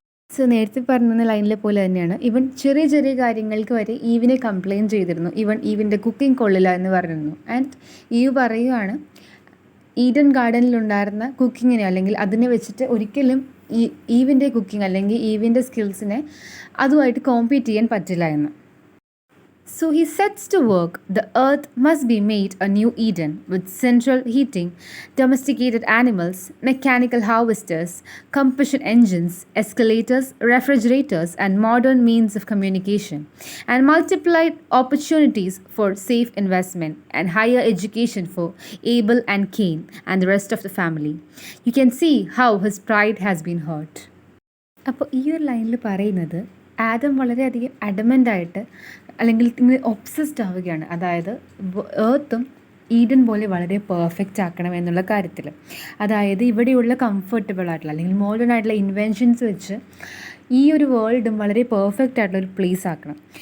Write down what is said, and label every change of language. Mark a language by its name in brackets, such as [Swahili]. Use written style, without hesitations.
[Malayalam] So നേരത്തെ പറഞ്ഞ ലൈനിലെ പോലെ തന്നെയാണ് ഈവൻ ചെറിയ ചെറിയ കാര്യങ്ങൾക്ക് വരെ ഈവിനെ കംപ്ലെയിൻ ചെയ്തിരുന്നു. ഈവിൻ്റെ കുക്കിംഗ് കൊള്ളില്ല എന്ന് പറഞ്ഞിരുന്നു. ആൻഡ് ഈവ് പറയുകയാണ് ഈഡൻ ഗാർഡനിലുണ്ടായിരുന്ന കുക്കിങ്ങിനെ അല്ലെങ്കിൽ അതിനെ വെച്ചിട്ട് ഒരിക്കലും ഈവിൻ്റെ കുക്കിംഗ് അല്ലെങ്കിൽ ഈവിൻ്റെ സ്കിൽസിനെ അതുമായിട്ട് കോമ്പീറ്റ് ചെയ്യാൻ പറ്റില്ല എന്ന്. [English] So he sets to work. The earth must be made a new Eden with central heating, domesticated animals, mechanical harvesters, combustion engines, escalators, refrigerators, and modern means of communication, and multiplied opportunities for safe investment and higher education for Abel and Cain and the rest of the family. You can see how his pride has been hurt. [Malayalam] അപ്പോൾ ഈ ഒരു ലൈനിൽ പറയുന്നത് ആദം വളരെയധികം അഡമൻ്റായിട്ട് അല്ലെങ്കിൽ ഇങ്ങനെ obsessed ആവുകയാണ്. അതായത് എർത്തും ഈഡൻ പോലെ വളരെ പെർഫെക്റ്റ് ആക്കണം എന്നുള്ള കാര്യത്തിൽ. അതായത് ഇവിടെയുള്ള കംഫർട്ടബിൾ ആയിട്ടുള്ള അല്ലെങ്കിൽ മോഡേൺ ആയിട്ടുള്ള ഇൻവെൻഷൻസ് വെച്ച് ഈ ഒരു വേൾഡും വളരെ പെർഫെക്റ്റ് ആയിട്ടുള്ള ഒരു പ്ലേസ് ആക്കണം.